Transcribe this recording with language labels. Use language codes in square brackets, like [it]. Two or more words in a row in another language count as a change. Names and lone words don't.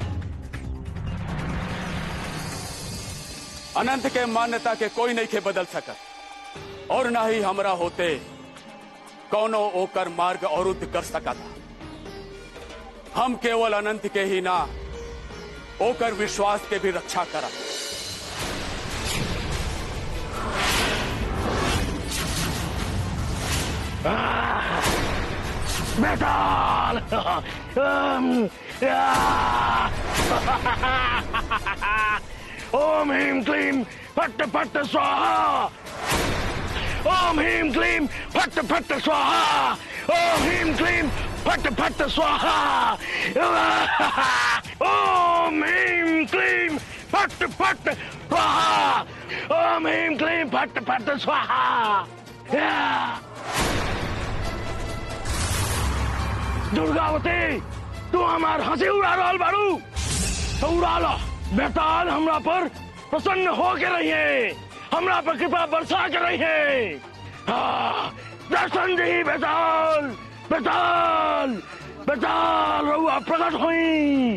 [bho] अनंत के मान्यता के कोई नहीं के बदल सकत और ना ही हमरा होते कौनो ओकर मार्ग अवरुद्ध कर सकता। हम केवल अनंत के ही ना ओकर विश्वास के भी रक्षा करा। [sa] बेताल ओम ह्रीम क्लीम फट फट स्वाहा। ओम ह्रीम क्लीम फट फट स्वाहा। ओम ह्रीम क्लीम फट फट स्वाहा। ओम ह्रीम क्लीम फट फट स्वाहा। ओम ह्रीम क्लीम फट फट स्वाहा। [bho] दुर्गावती तू हमार हंसी उड़ा रहल बारू तो उड़ा लो। बेताल हमरा पर प्रसन्न हो के रहिए, हमरा पर कृपा बरसा के रहिए। दर्शन दी बेताल। बेताल बेताल रउआ प्रकट हुई।